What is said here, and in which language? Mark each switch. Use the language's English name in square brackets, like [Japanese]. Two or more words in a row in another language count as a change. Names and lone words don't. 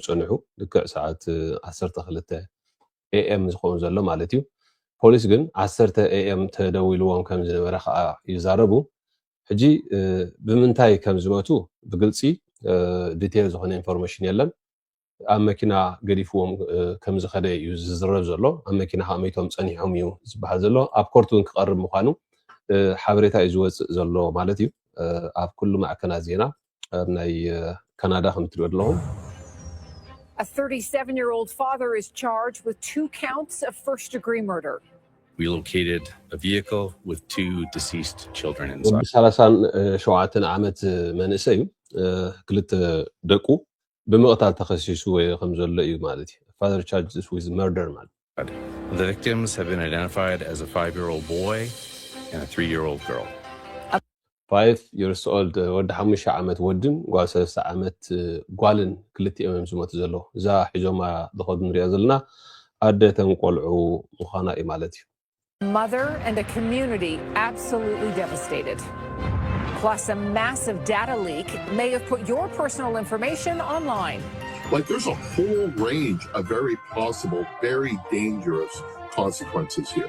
[Tigrinya] ዝፀንሑ ልክዕ ሰዓት 12 AM ዝኸውን ዘሎ ማለት እዩ ፖሊስ ግን 10 AM ተደዊልዎም ከም ዝነበረ ከዓ ይዛረቡ ሕጂ ብምንታይ ከም ዝመቱ ብግልፂ ዲቴል ዝኾነ ኢንፎርሜሽን የለን ኣብ መኪና ገዲፍዎም ከም ዝኸደ እዩ ዝዝረብ ዘሎ ኣብ መኪና ከመይቶም ፀኒሖም እዩ ዝበሃል ዘሎ ኣብ ኮርቱን ክቐርብ ምዃኑ ሓበሬታ እዩ ዝወፅእ ዘሎ ማለት እዩ ኣብ ኩሉ ማዕከናት ዜና ናይ ካናዳ ከም ትሪኡ ኣለኹም [English] A 37-year-old father is charged with 2 counts of first-degree murder. We located a vehicle with 2 deceased children inside. [Tigrinya] 37 ዓመት መንእሰይ ክልተ ደቁ በመቅታል ተኸሲሱ ወይ ከም ዘሎ እዩ ማለት እዩ [English] father charges with murder [Tigrinya] ማለት [English] The victims have been identified as a 5-year-old boy and a 3-year-old girl. 5 years old [Tigrinya] ወዲ 5 ዓመት ወድን ጓል 3 ዓመት ጓልን ክልቲኦም ዝሞቱ ዘሎ እዛ ሒዞማ ዝኸዱ ንሪኦ ዘለና ኣደተን ቆልዑ ምዃና እዩ ማለት እዩ [English] Mother and a community absolutely devastated. Plus, a massive data leak may have put your personal information online. Like there's a whole range of very possible, very dangerous consequences here.